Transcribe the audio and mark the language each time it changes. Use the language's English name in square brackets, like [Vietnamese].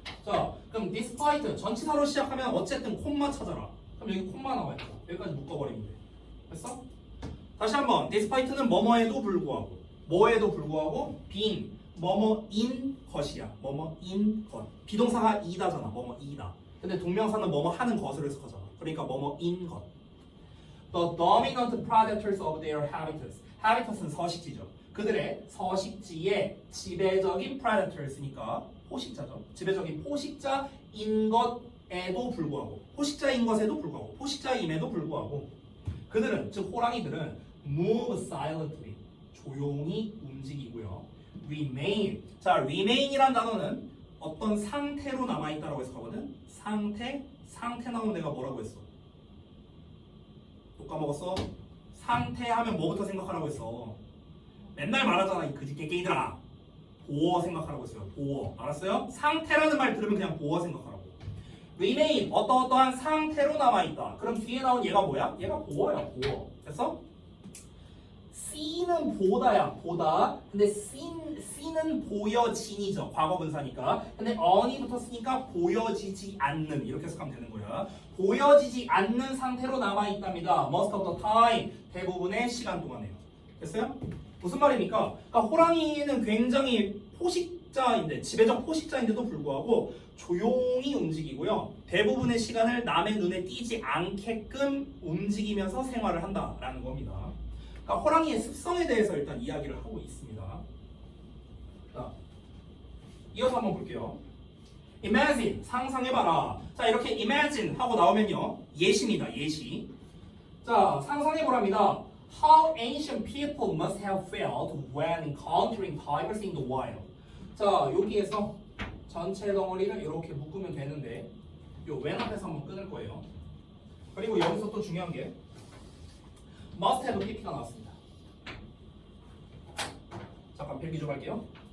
[Korean] 자, 그럼 despite 전치사로 시작하면 어쨌든 콤마 찾아라. 그럼 여기 콤마 나와 있다. 여기까지 묶어버리면 돼. 됐어? 다시 한번 despite는 뭐뭐에도 불구하고 뭐에도 불구하고 being 뭐뭐인 것이야. 뭐뭐인 것. 비동사가 이다잖아. 뭐뭐이다. 근데 동명사는 뭐뭐 하는 것을 해석하잖아. 그러니까 뭐뭐인 것. [English] The dominant predators of their habitats. [Korean] habitat은 서식지죠. 그들의 서식지의 지배적인 predators니까 포식자죠. 지배적인 포식자인 것에도 불구하고 포식자인 것에도 불구하고 포식자임에도 불구하고 그들은 즉 호랑이들은 [English] move silently [Korean] 조용히 움직이고요. remain 자 remain이란 단어는 어떤 상태로 남아있다라고 해석하거든. 상태 나오면 내가 뭐라고 했어? 또 까먹었어? 상태 하면 뭐부터 생각하라고 했어? 맨날 말하잖아 이 그지 깨깨이들아. 보어 생각하라고 했어요. 보어 알았어요? 상태라는 말 들으면 그냥 보어 생각하라고. remain 어떠한 상태로 남아있다. 그럼 뒤에 나온 얘가 뭐야? 얘가 보어야 보어. 됐어? see는 보다야 보다. 근데 see는 보여진이죠. 과거분사니까. 근데 on이 붙었으니까 보여지지 않는 이렇게 해석하면 되는 거야. 보여지지 않는 상태로 남아있답니다. [English] most of the time [Korean] 대부분의 시간 동안에요. 됐어요? 무슨 말입니까? 그러니까 호랑이는 굉장히 포식자인데 지배적 포식자인데도 불구하고 조용히 움직이고요. 대부분의 시간을 남의 눈에 띄지 않게끔 움직이면서 생활을 한다라는 겁니다. 그러니까 호랑이의 습성에 대해서 일단 이야기를 하고 있습니다. 자, 이어서 한번 볼게요. Imagine 상상해봐라. 자 이렇게 imagine 하고 나오면요 예시입니다. 예시. 자 상상해보랍니다. [English] How ancient people must have felt when encountering tigers in the wild. [Korean] 자 여기에서 전체 덩어리를 이렇게 묶으면 되는데 요 왼 앞에서 한번 끊을 거예요. 그리고 여기서 또 중요한 게 must have pp가 나왔습니다. 잠깐 필기 좀 할게요.